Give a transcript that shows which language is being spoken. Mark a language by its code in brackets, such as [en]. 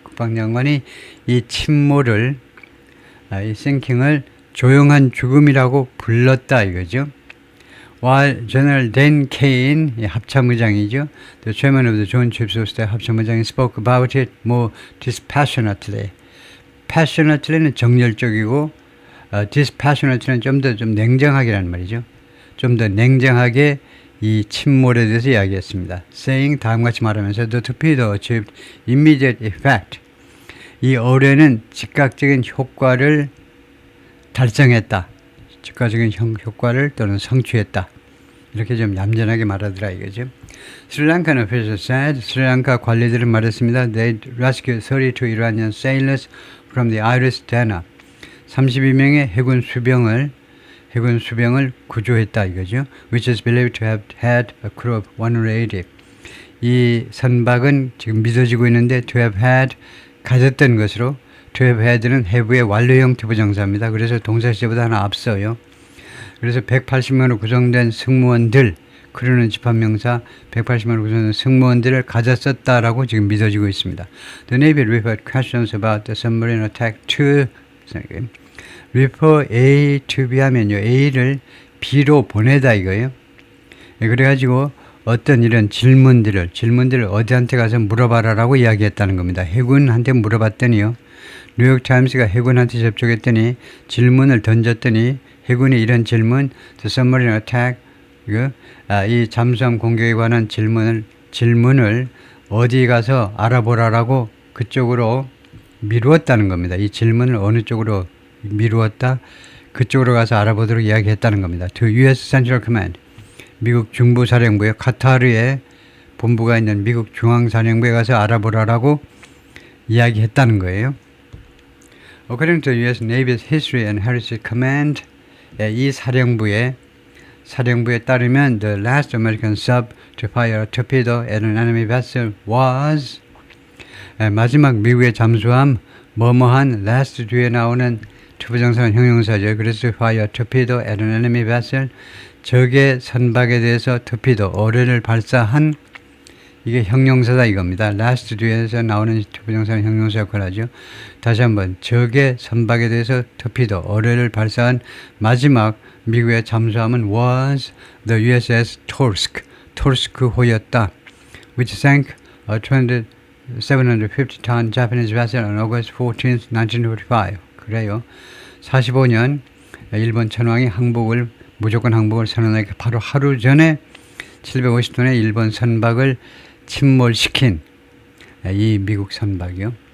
[ko] 국방장관이 이 침몰을, 이 sinking을 조용한 죽음이라고 불렀다 이거죠. [en] While General Dan Kane, [ko] 합참의장이죠, [en] the chairman of the Joint Chiefs of Staff [ko] 합참의장이 [en] spoke about it more dispassionately. [ko] passionately는 정열적이고, dispassionately는 좀 더 냉정하게라는 말이죠. 좀 더 냉정하게 이 침몰에 대해서 이야기했습니다. [en] saying, [ko] 다음같이 말하면서 [en] the torpedo achieved immediate effect. [ko] 이 어뢰는 즉각적인 효과를 달성했다. 즉각적인 효과를 또는 성취했다. 이렇게 좀 얌전하게 말하더라 이거죠. 스리랑카는 [en] officials said, [ko] 스리랑카 관리들은 말했습니다. [en] They rescued 32 Iranian sailors from the Iris Dana. [ko] 32명의 해군 수병을 구조했다 이거죠. [en] Which is believed to have had a crew of 180. [ko] 이 선박은 지금 믿어지고 있는데 to have had, 가졌던 것으로, to have had는 have의 완료형 투부정사입니다. 그래서 동사 시제보다 하나 앞서요. 그래서 180명으로 구성된 승무원들, 크루는 집합명사, 180명으로 구성된 승무원들을 가졌었다라고 지금 믿어지고 있습니다. [en] The Navy referred questions about the submarine attack to refer A to B [ko] 하면요, A를 B로 보내다 이거예요. 그래가지고 어떤 이런 질문들을 어디한테 가서 물어봐라라고 이야기했다는 겁니다. 해군한테 물어봤더니요, 뉴욕타임스가 해군한테 접촉했더니 질문을 던졌더니 해군이 이런 질문, [en] the submarine attack, [ko] 이 잠수함 공격에 관한 질문을 어디 가서 알아보라라고 그쪽으로 미루었다는 겁니다. 이 질문을 어느 쪽으로 미루었다? 그쪽으로 가서 알아보도록 이야기했다는 겁니다. [en] To U.S. [ko] Central Command, 미국 중부사령부에, 카타르에 본부가 있는 미국 중앙사령부에 가서 알아보라라고 이야기했다는 거예요. [en] According to U.S. Navy's History and Heritage Command, [ko] 이 사령부에 따르면 [en] the last American sub to fire a torpedo at an enemy vessel was, [ko] 마지막 미국의 잠수함 뭐뭐한, last 뒤에 나오는 투부정사는 형용사죠. 그래서 [en] fire a torpedo at an enemy vessel, [ko] 적의 선박에 대해서 torpedo, 어뢰를 발사한, 이게 형용사다 이겁니다. last 뒤에서 나오는 투부정사는 형용사 역할을 하죠. 다시 한번, 적의 선박에 대해서 torpedo, 어뢰를 발사한 마지막 미국의 잠수함은 [en] was the USS [ko] 토르스크호였다. [en] which sank a 750-ton Japanese vessel on August 14th, 1945. [ko] 그래요. 45년 일본 천황이 무조건 항복을 선언하기 바로 하루 전에 750톤의 일본 선박을 침몰시킨 이 미국 선박이요.